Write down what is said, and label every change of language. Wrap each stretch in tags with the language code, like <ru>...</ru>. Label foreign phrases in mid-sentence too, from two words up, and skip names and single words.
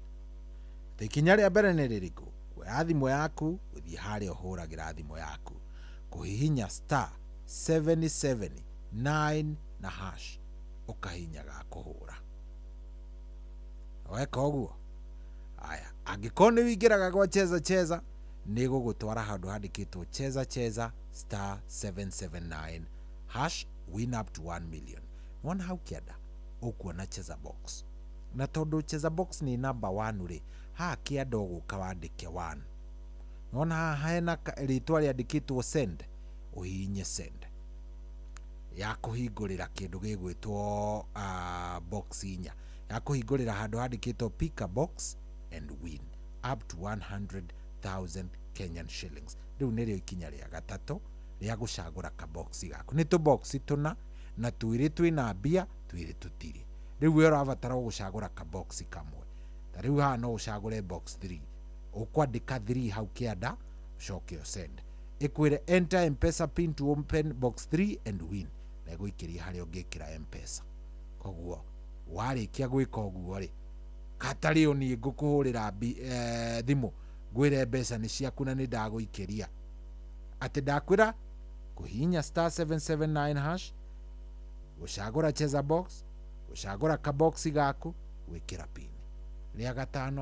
<ki>Ikinya ria mbere ni ririku kuoya thimu yaku uthie haria uhuragira thimu yaku kuhihinya *779 na hash ukahinyaga kuhura. Weka oguo aya angĩkorwo nĩ wĩingĩraga gwa cheza nĩ gũgũtwara handũ handĩkĩtwo cheza *779</ki> <en>hash win up to 1 million.</en> <ki>Wona hau kĩanda ũkuona cheza box na tondũ cheza box nĩ number 1 rĩ haha kĩanda ũgũka wandĩke 1. Wona haha hena rĩtwa rĩandĩkĩtwo send ũhihinye send ya kũhingũrĩra kĩndũ gĩgwĩtwo box inya ya kuhingurira handu handikitwo</ki> <en>pick a box and win up to 100,000 Kenyan shillings.</en> <ki>Riu nirio ikinya ria gatatu ria gucagura ka box gaku. Ni tu box tuna na twiri twina mbia twiri tutiri. Riu we urabatara gucagura ka box kamwe. Ta riu ha no ucagure box 3. Ukwandika 3 hau kianda ucoke send.</ki> <en>Ikwire enter M-Pesa pin to open box 3 and win.</en> <ki>Na guikiria hari ungikira M-Pesa. Koguo warikia gwika uguo ri katario ni ngukuhurira thimu ngwire mbeca ni ciaku na ni ndaguikiria ati ndakwira kuhinya *779 hash ucagura cheza box ucagura ka box gaku wikira pin ria gatano.</ki>